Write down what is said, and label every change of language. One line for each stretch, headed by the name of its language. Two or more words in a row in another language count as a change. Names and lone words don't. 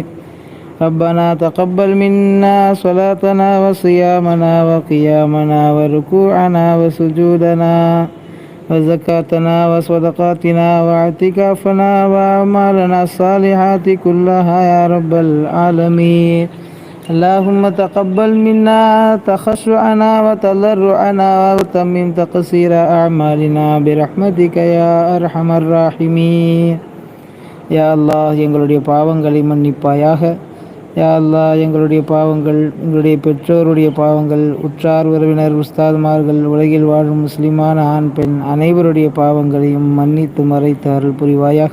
Arabic: ربنا تقبل منا صلاتنا وصيامنا وقيامنا وركوعنا وسجودنا وزكاتنا وصدقاتنا واعتكافنا وأعمالنا الصالحات كلها يا رب العالمين. اللهم تقبل منا تخشعنا وتضرعنا وتمم تقصير أعمالنا برحمتك يا أرحم الراحمين. يا الله,
Tamil: எங்களுடைய பாவங்களை மன்னிப்பாயாக.
Arabic: يا الله,
Tamil: எங்களுடைய பாவங்கள், எங்களுடைய பெற்றோருடைய பாவங்கள், உற்றார் உறவினர், உஸ்தாத்மார்கள், உலகில் வாழும் முஸ்லிமான ஆண் பெண் அனைவருடைய பாவங்களையும் மன்னித்து மறைத்து அருள் புரிவாயாக.